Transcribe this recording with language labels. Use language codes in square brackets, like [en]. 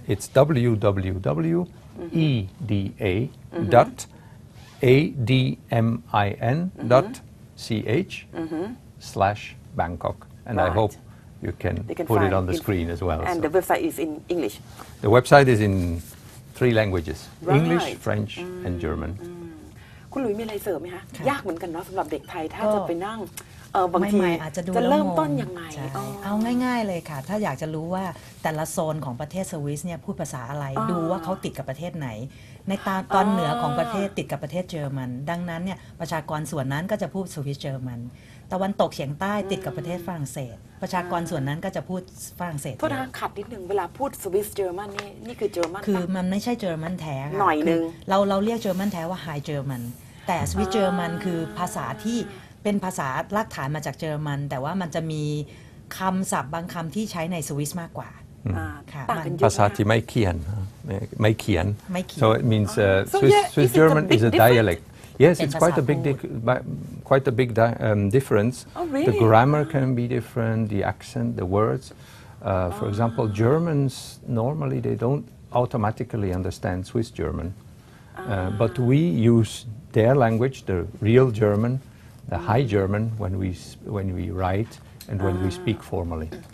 [en] It's www.edmin.ch/Bangkok. And I hope you can put it on the screen as well. And the website is in English? The website is in 3 languages: English, French, and German. [th] คุณหลุยมีอะไรเสริมไหมคะยากเหมือนกันเนาะสำหรับเด็กไทยถ้าจะไปนั่งบางที อาจจะดู จะเริ่มต้นยังไง เอาง่ายๆเลยค่ะถ้าอยากจะรู้ว่าแต่ละโซนของประเทศสวิสเนี่ยพูดภาษาอะไรดูว่าเขาติดกับประเทศไหนในตอนเหนือของประเทศติดกับประเทศเยอรมันดังนั้นเนี่ยประชากรส่วนนั้นก็จะพูดสวิสเยอรมันตะวันตกเฉียงใต้ติดกับประเทศฝรั่งเศสประชากรส่วนนั้นก็จะพูดฝรั่งเศส โทษนะขัดนิดนึงเวลาพูดสวิสเยอรมันนี่คือเยอรมัน คือมันไม่ใช่เยอรมันแท้ค่ะ หน่อยนึง เราเรียกเยอรมันแท้ว่าไฮเยอรมันแต่สวิสเยอรมันคือภาษาที่เป็นภาษารากฐานมาจากเยอรมันแต่ว่ามันจะมีคำศัพท์บางคำที่ใช้ในสวิสมากกว่า ภาษาที่ไม่เขียน [en] so it means Swiss German is a dialect. Yes, it's quite a big difference. Really? The grammar can be different, the accent, the words. For example, Germans normally they don't automatically understand Swiss German, but we use their language, the real German, the High German, when we write and when we speak formally.